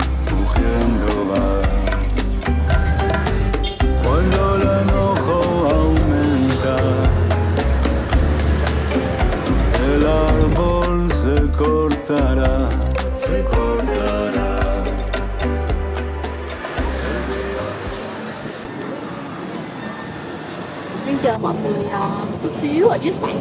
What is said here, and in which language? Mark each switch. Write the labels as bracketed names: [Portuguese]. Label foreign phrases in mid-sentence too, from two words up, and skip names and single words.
[Spanish] Cuando el enojo aumenta, el árbol se cortará. [Vietnamese] Đang chờ mọi người chút xíu ở dưới sảnh.